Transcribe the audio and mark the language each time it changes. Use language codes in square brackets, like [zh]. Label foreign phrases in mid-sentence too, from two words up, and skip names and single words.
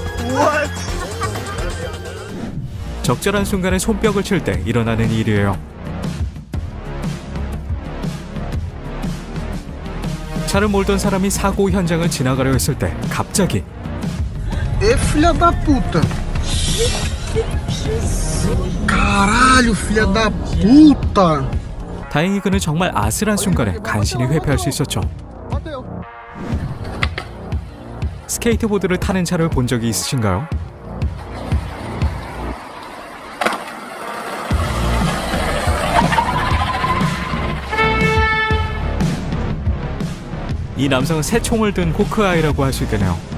[ko] 적절한 순간에 손뼉을 칠 때 일어나는 일이에요. 차를 몰던 사람이 사고 현장을 지나가려 했을 때 갑자기 [pt] E filha da puta! Caralho, filha da puta! [ko] 다행히 그는 정말 아슬한 순간에 간신히 회피할 수 있었죠. 스케이트보드를 타는 차를 본 적이 있으신가요? 이 남성은 새 총을 든 호크아이라고 할 수 있겠네요.